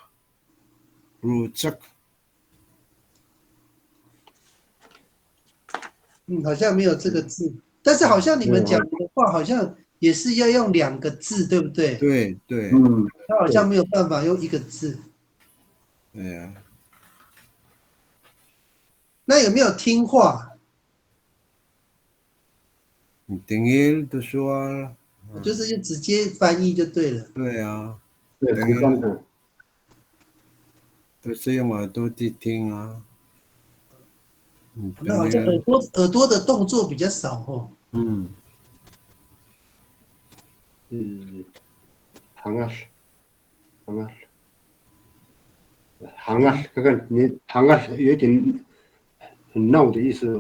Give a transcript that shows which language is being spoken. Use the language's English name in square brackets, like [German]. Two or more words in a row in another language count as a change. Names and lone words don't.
[Chinese] 好像没有这个字，但是好像你们讲的话，好像也是要用2个字，对不对？对，他好像没有办法用1个字。对呀。那有没有听话？ [Indonesian] 你 tingil tu soal。 [Chinese] 就是就直接翻译就对了。对啊。对，都是用耳朵去听啊。那好像耳朵的动作比较少哦。嗯，行啊，行啊，行啊，看看你行啊，有点很闹的意思哦。